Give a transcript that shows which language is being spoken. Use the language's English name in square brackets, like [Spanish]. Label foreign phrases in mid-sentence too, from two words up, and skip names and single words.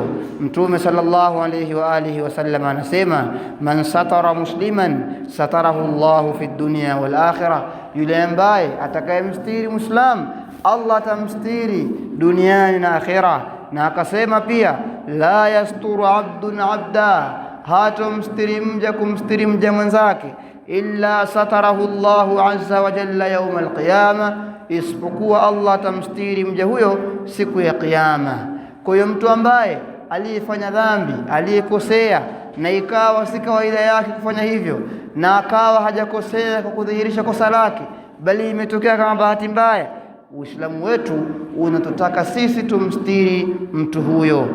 [Swahili] Mtume [Arabic] صلى الله عليه وعلى آله وسلم [Swahili] anasema, [Arabic] من ستر مسلما ستره الله في الدنيا والآخرة, [Swahili] yule ambaye atakayemstiri Muislam Allah atamstiri duniani na akhira. Na akasema pia, [Arabic] لا يستر عبد عبدا, [Swahili] hatomstiri mja kumstiri mja mwenzake, [Arabic] إلا ستره الله عز وجل يوم القيامة, [Swahili] isipokuwa Allah atamstiri mja huyo siku ya Kiyama. Kwa hiyo mtu ambaye aliyefanya dhambi, aliyekosea, na ikawa si kawaida yake kufanya hivyo, na akawa hajakosea kwa kudhihirisha kosa lake, bali imetokea kama bahati mbaya, Uislamu wetu unatutaka sisi tumstiri mtu huyo.